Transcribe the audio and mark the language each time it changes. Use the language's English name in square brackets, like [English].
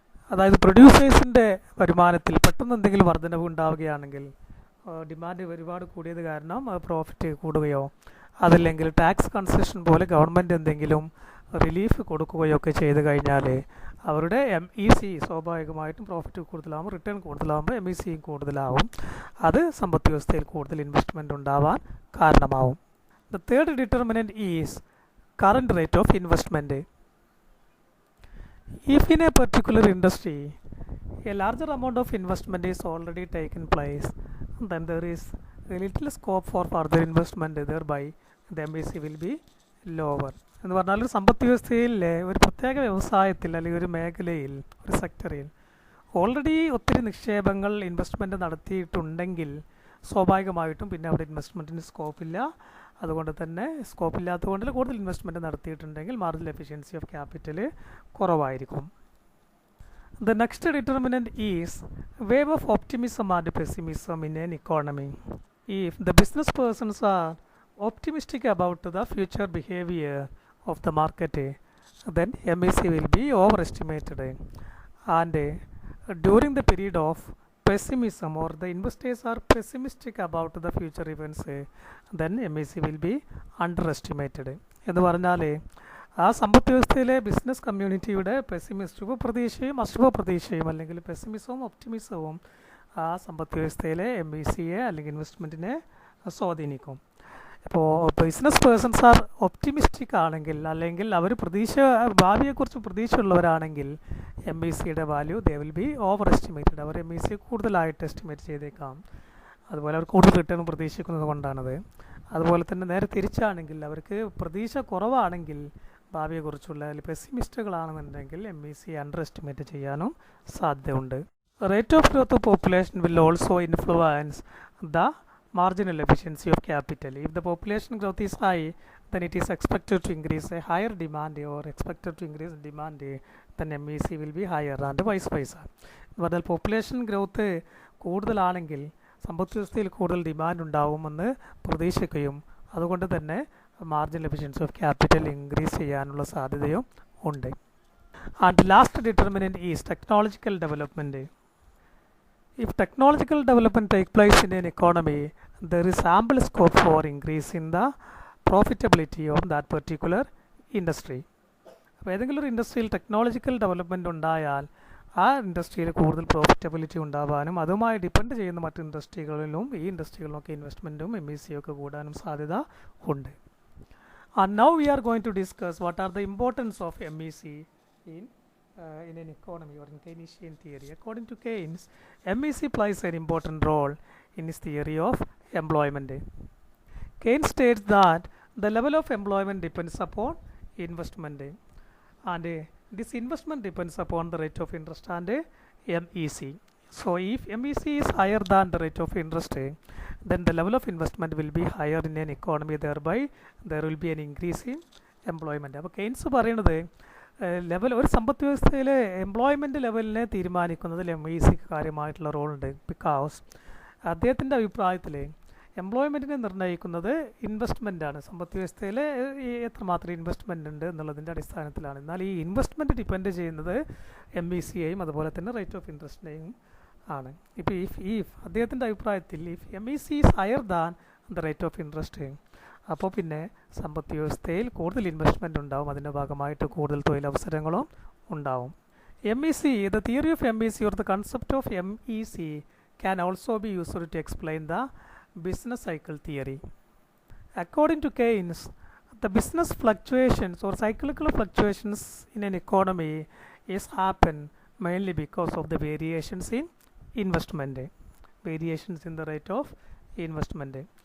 [Malayalam] അതായത് പ്രൊഡ്യൂസേഴ്സിൻ്റെ വരുമാനത്തിൽ പെട്ടെന്ന് എന്തെങ്കിലും വർധനവ് ഉണ്ടാവുകയാണെങ്കിൽ, ഡിമാൻഡ് ഒരുപാട് കൂടിയത് കാരണം പ്രോഫിറ്റ് കൂടുകയോ അതല്ലെങ്കിൽ ടാക്സ് കൺസെഷൻ പോലെ ഗവൺമെൻറ് എന്തെങ്കിലും റിലീഫ് കൊടുക്കുകയോ ഒക്കെ ചെയ്ത് കഴിഞ്ഞാൽ അവരുടെ MEC സ്വാഭാവികമായിട്ടും പ്രോഫിറ്റ് കൂടുതലാകും, റിട്ടേൺ കൂടുതലാകുമ്പോൾ MECയും കൂടുതലാവും. അത് സമ്പദ് വ്യവസ്ഥയിൽ കൂടുതൽ ഇൻവെസ്റ്റ്മെൻറ്റ് ഉണ്ടാവാൻ കാരണമാവും. [English] The third determinant is current rate of investment. If in a particular industry a larger amount of investment is already taken place, then there is a little scope for further investment, thereby the MEC will be lower. [Malayalam] എന്ന് പറഞ്ഞാൽ ഒരു സമ്പദ് വ്യവസ്ഥയിലെ ഒരു പ്രത്യേക വ്യവസായത്തിൽ അല്ലെങ്കിൽ ഒരു മേഖലയിൽ ഒരു സെക്ടറിൽ ഓൾറെഡി ഒത്തിരി നിക്ഷേപങ്ങൾ ഇൻവെസ്റ്റ്മെൻറ്റ് നടത്തിയിട്ടുണ്ടെങ്കിൽ സ്വാഭാവികമായിട്ടും പിന്നെ അവിടെ ഇൻവെസ്റ്റ്മെൻറ്റിന് സ്കോപ്പില്ല. അതുകൊണ്ട് തന്നെ സ്കോപ്പില്ലാത്തതുകൊണ്ട് കൂടുതൽ investment നടത്തിയിട്ടുണ്ടെങ്കിൽ marginal efficiency of capital കുറവായിരിക്കും. [English] The next determinant is wave of optimism and pessimism in an economy. If the business persons are optimistic about the future behavior of the market, then MAC will be overestimated. And during the period of pessimism, or the investors are pessimistic about the future events, then MAC will be underestimated. [Malayalam] എന്ന് പറഞ്ഞാൽ ആ സമ്പദ് വ്യവസ്ഥയിലെ business കമ്മ്യൂണിറ്റിയുടെ പ്രതീക്ഷയും അശുഭ പ്രതീക്ഷയും അല്ലെങ്കിൽ പെസിമിസവും ഒപ്റ്റിമിസവും ആ സമ്പദ് വ്യവസ്ഥയിലെ MACയെ അല്ലെങ്കിൽ ഇൻവെസ്റ്റ്മെൻറ്റിനെ സ്വാധീനിക്കും. ഇപ്പോൾ [English] business persons are optimistic [Malayalam] ആണെങ്കിൽ അല്ലെങ്കിൽ അവർ ഭാവിയെക്കുറിച്ച് പ്രതീക്ഷയുള്ളവരാണെങ്കിൽ MACയുടെ value [English] They will be over estimated. [Malayalam] Our MAC കൂടുതലായിട്ട് എസ്റ്റിമേറ്റ് ചെയ്തേക്കാം. അതുപോലെ അവർ കൂടുതൽ റിട്ടേൺ പ്രതീക്ഷിക്കുന്നത് കൊണ്ടാണത്. അതുപോലെ തന്നെ നേരെ തിരിച്ചാണെങ്കിൽ അവർക്ക് പ്രതീക്ഷ കുറവാണെങ്കിൽ ഭാവിയെക്കുറിച്ചുള്ള പെസിമിസ്റ്റുകളാണെന്നുണ്ടെങ്കിൽ MAC അണ്ടർ എസ്റ്റിമേറ്റ് ചെയ്യാനും സാധ്യതയുണ്ട്. [English] Rate of growth of population will also influence the marginal efficiency of capital. If the population growth is high, then it is expected to increase a higher demand, or expected to increase demand, then MAC will be higher and vice versa. [Malayalam] എന്നാൽ population growth കൂടുതലാണെങ്കിൽ സമ്പദ് വ്യവസ്ഥയിൽ കൂടുതൽ demand ഉണ്ടാവുമെന്ന് പ്രതീക്ഷിക്കുകയും അതുകൊണ്ട് തന്നെ marginal efficiency of capital increase ചെയ്യാനുള്ള സാധ്യതയും ഉണ്ട്. [English] And last determinant is technological development. If technological development takes place in an economy, there is ample scope for increasing the profitability of that particular industry. [Malayalam] അപ്പോൾ ഏതെങ്കിലും ഒരു ഇൻഡസ്ട്രിയിൽ technological development ഉണ്ടായാൽ ആ ഇൻഡസ്ട്രിയിൽ കൂടുതൽ പ്രോഫിറ്റബിലിറ്റി ഉണ്ടാവാനും അതുമായി ഡിപ്പെൻഡ് ചെയ്യുന്ന മറ്റ് ഇൻഡസ്ട്രികളിലും ഈ ഇൻഡസ്ട്രികളിലൊക്കെ ഇൻവെസ്റ്റ്മെൻറ്റും MAC ഒക്കെ കൂടാനും സാധ്യത ഉണ്ട്. [English] And now we are going to discuss what are the importance of MAC in an economy or in Keynesian theory. According to Keynes, MAC plays an important role in his theory of employment. Keynes states that the level of employment depends upon investment, and this investment depends upon the rate of interest and MEC. So if MEC is higher than the rate of interest, then the level of investment will be higher in an economy, thereby there will be an increase in employment. [Malayalam] അപ്പോൾ Keynes പറയുന്നത് level ഒരു സമ്പദ് വ്യവസ്ഥയിലെ employment ലെവലിനെ തീരുമാനിക്കുന്നതിൽ MACക്ക് കാര്യമായിട്ടുള്ള റോളുണ്ട്. Because അദ്ദേഹത്തിൻ്റെ അഭിപ്രായത്തിൽ എംപ്ലോയ്മെൻറ്റിനെ നിർണ്ണയിക്കുന്നത് ഇൻവെസ്റ്റ്മെൻറ്റാണ്. സമ്പദ് വ്യവസ്ഥയിൽ എത്രമാത്രം ഇൻവെസ്റ്റ്മെൻ്റ് ഉണ്ട് എന്നുള്ളതിൻ്റെ അടിസ്ഥാനത്തിലാണ്. എന്നാൽ ഈ ഇൻവെസ്റ്റ്മെൻറ്റ് ഡിപ്പെൻഡ് ചെയ്യുന്നത് MECയെയും അതുപോലെ തന്നെ റേറ്റ് ഓഫ് ഇൻട്രസ്റ്റിനെയും ആണ്. ഇപ്പോൾ ഇഫ് അദ്ദേഹത്തിൻ്റെ അഭിപ്രായത്തിൽ [English] if MEC is higher than the rate of interest, [Malayalam] അപ്പോൾ പിന്നെ സമ്പദ് വ്യവസ്ഥയിൽ കൂടുതൽ ഇൻവെസ്റ്റ്മെൻറ്റ് ഉണ്ടാവും, അതിൻ്റെ ഭാഗമായിട്ട് കൂടുതൽ തൊഴിലവസരങ്ങളും ഉണ്ടാവും. [English] MEC, the theory of MEC or the concept of MEC can also be used to explain the business cycle theory. According to Keynes, the business fluctuations or cyclical fluctuations in an economy is happen mainly because of the variations in investment, variations in the rate of investment.